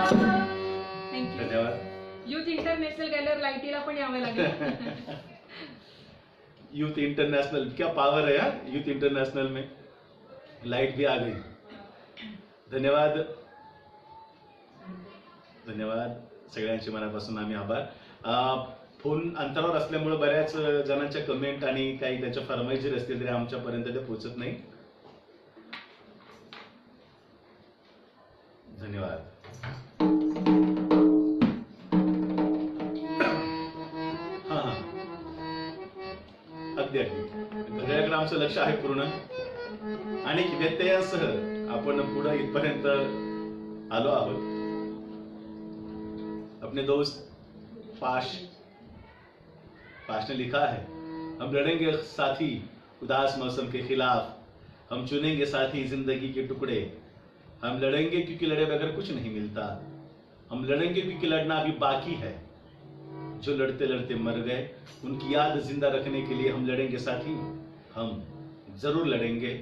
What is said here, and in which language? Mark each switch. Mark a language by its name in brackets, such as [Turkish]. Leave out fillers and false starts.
[Marathi] Youth international gallery लाईटीला पण यावं लागेल. [Hindi] यूथ इंटरनेशनल क्या पावर है यार, यूथ इंटरनेशनल में लाइट भी आ गई. [Marathi] धन्यवाद धन्यवाद सगळ्यांचे मनापासून आम्ही आभार. फोन अंतरावर असल्यामुळे बऱ्याच जणांच्या कमेंट आणि काही त्यांच्या फरमाईशी असतील तरी आमच्यापर्यंत ते पोहोचत नाही. धन्यवाद. हा हा अगदी अगदी घड्याळाकडे आमचं लक्ष आहे पूर्ण. अनेक व्यत्ययासह आपण पुढे इथपर्यंत आलो आहोत. [Hindi] अपने दोस्त पाश ने लिखा है, हम लड़ेंगे साथी उदास मौसम के खिलाफ, हम चुनेंगे साथी जिंदगी के टुकड़े, हम लड़ेंगे क्योंकि लड़े बगैर कुछ नहीं मिलता, हम लड़ेंगे क्योंकि लड़ना अभी बाकी है, जो लड़ते लड़ते मर गए उनकी याद जिंदा रखने के लिए हम लड़ेंगे साथी, हम जरूर लड़ेंगे.